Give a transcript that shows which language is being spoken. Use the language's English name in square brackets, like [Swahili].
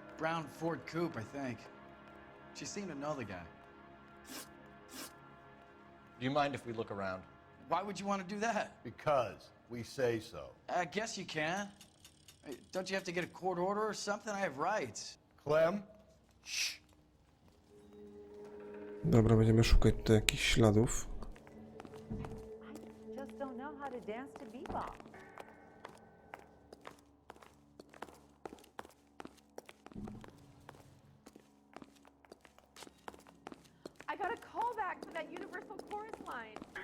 [English] Brown Ford Coupe, I think. She seemed to know the guy. Do you mind if we look around? Why would you want to do that? Because we say so. I guess you can. Don't you have to get a court order or something? I have rights. Clem? Shh. [Polish] Dobra, będziemy szukać tutaj jakichś śladów. [English] Just don't know how to dance to bebop. I got a callback for that Universal Chorus line.